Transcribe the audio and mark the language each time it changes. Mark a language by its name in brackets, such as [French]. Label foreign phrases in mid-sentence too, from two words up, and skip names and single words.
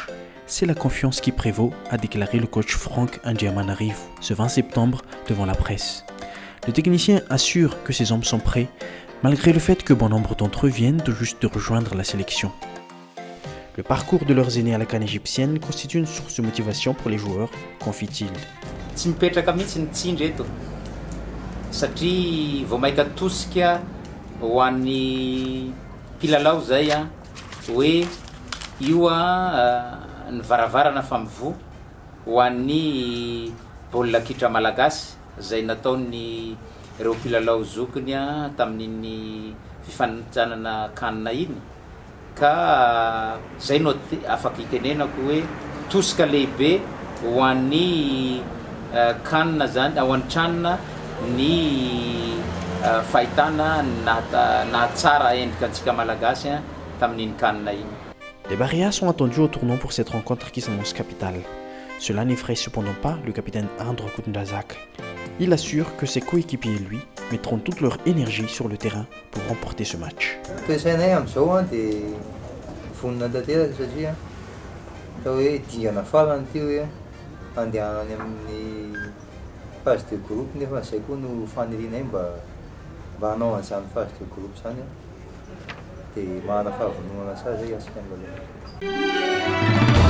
[French] C'est la confiance qui prévaut, a déclaré le coach Franck Andiamanarivo ce 20 septembre devant la presse. Le technicien assure que ses hommes sont prêts, malgré le fait que bon nombre d'entre eux viennent tout juste de rejoindre la sélection. Le parcours de leurs aînés à la CAN égyptienne constitue une source de motivation pour les joueurs, confie-t-il. [Malagasy] Tsy mipetraka mihitsy ny tsindry eto satria vao maika tosika ho an'ny mpilalao zay a hoe io a ny varavarana fa mivoha ho an'ny baolina kitra malagasy zay nataony ireo mpilalao zokiny a tamin'iny fifanitsanana kanina iny ka zay no afaka itenenako hoe tosika lehibe ho an'ny kanina zany ao an-tranona ny fahitana na tsara endrika antsika malagasy tamin'iny kanina iny. [French] Les Baréens sont attendus au tournant pour cette rencontre qui s'annonce capitale. Cela n'effraie cependant pas le capitaine Andro Kundazak. Il assure que ses coéquipiers et lui mettront toute leur énergie sur le terrain pour remporter ce match. Phase de groupe [Malagasy] nefa zay koa no fanelinay mba hanao an'izany [French] phase de groupe [Malagasy] zany dia mahana fahavononana tsara zay asika maloha.